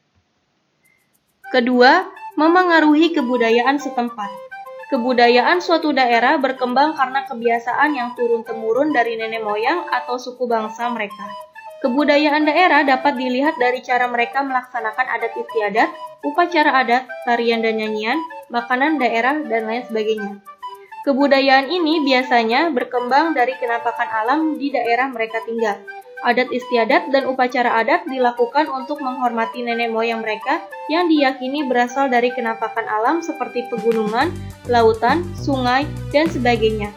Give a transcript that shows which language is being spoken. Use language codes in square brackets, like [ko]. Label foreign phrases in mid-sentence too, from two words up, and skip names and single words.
[id] Kedua, memengaruhi kebudayaan setempat. Kebudayaan suatu daerah berkembang karena kebiasaan yang turun-temurun dari nenek moyang atau suku bangsa mereka. Kebudayaan daerah dapat dilihat dari cara mereka melaksanakan adat istiadat, upacara adat, tarian dan nyanyian, makanan daerah, dan lain sebagainya. Kebudayaan ini biasanya berkembang dari kenampakan alam di daerah mereka tinggal. Adat istiadat dan upacara adat dilakukan untuk menghormati nenek moyang mereka yang diyakini berasal dari kenampakan alam seperti pegunungan, lautan, sungai, dan sebagainya.